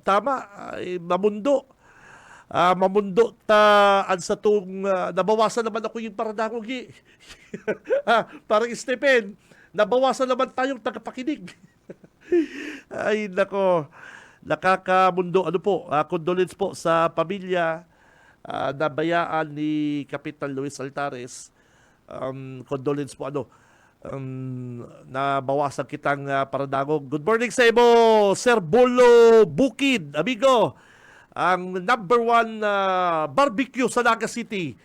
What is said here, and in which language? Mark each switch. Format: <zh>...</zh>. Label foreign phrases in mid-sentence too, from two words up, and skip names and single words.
<bik>Tama, mamundo. Mamundo sa tong nabawasan naman ako yung paradangog.</bik> <tl>Parang Stephen, nabawasan naman tayong tagapakinig. Ay, nako. Nakakamundo. Ano po, condolence po sa pamilya nabayaan ni Kapitan Luis Altares.</tl> <bik>Condolence po, nabawasan kitang paradangog.</bik> <en>Good morning</en> <bik>sa imo, Sir Bolo Bukid, amigo.</bik> <tl>Ang</tl> <en>number 1 barbecue</en> <tl>sa Naga City.</tl>